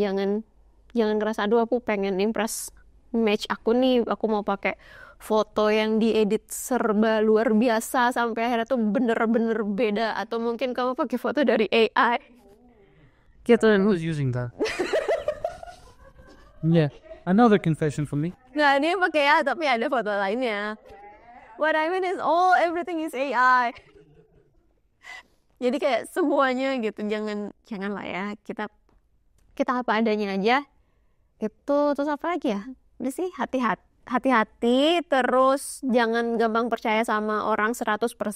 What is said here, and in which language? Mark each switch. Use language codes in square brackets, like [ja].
[id] Jangan ngerasa aduh aku pengen impress match aku nih, aku mau pakai foto yang diedit serba luar biasa sampai akhirnya tuh bener-bener beda, atau mungkin kamu pakai foto dari AI gitu. [en] I was using that. Yeah, another confession for me. [id] Nah, dia pakai ya, tapi ada foto lainnya. [en] What I mean is everything is AI. [id] Jadi kayak semuanya gitu, janganlah ya, kita apa adanya aja. Itu terus apa lagi ya? Udah sih, hati-hati, terus jangan gampang percaya sama orang 100%.